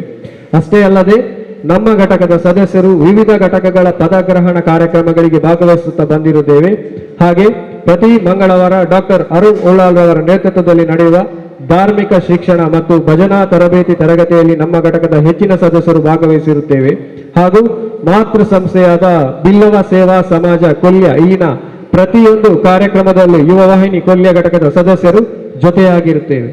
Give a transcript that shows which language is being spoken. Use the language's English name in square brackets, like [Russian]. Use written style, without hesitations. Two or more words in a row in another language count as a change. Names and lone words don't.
[Kannada] ಅಷ್ಟೇ ಅಲ್ಲದೆ ನಮ್ಮ ಘಟಕದ ಸದಸ್ಯರು ವಿವಿಧ ಘಟಕಗಳ ಪದಗ್ರಹಣ ಕಾರ್ಯಕ್ರಮಗಳಿಗೆ ಭಾಗವಹಿಸುತ್ತಾ ಬಂದಿರುತ್ತೇವೆ. ಹಾಗೆ ಪ್ರತಿ ಮಂಗಳವಾರ ಡಾಕ್ಟರ್ ಅರುಣ್ ಉಳ್ಳಾಲ್ ಅವರ ನೇತೃತ್ವದಲ್ಲಿ ನಡೆಯುವ ಧಾರ್ಮಿಕ ಶಿಕ್ಷಣ ಮತ್ತು ಭಜನಾ ತರಬೇತಿ ತರಗತಿಯಲ್ಲಿ ನಮ್ಮ ಘಟಕದ ಹೆಚ್ಚಿನ ಸದಸ್ಯರು ಭಾಗವಹಿಸಿರುತ್ತೇವೆ. ಹಾಗೂ ಮಾತೃ ಸಂಸ್ಥೆಯಾದ ಬಿಲ್ಲವ ಸೇವಾ ಸಮಾಜ ಕೊಲ್ಯ ಈನ ಪ್ರತಿಯೊಂದು ಕಾರ್ಯಕ್ರಮದಲ್ಲೂ ಯುವವಾಹಿನಿ ಕೊಲ್ಯ ಘಟಕದ ಸದಸ್ಯರು ಜೊತೆಯಾಗಿರುತ್ತೇವೆ.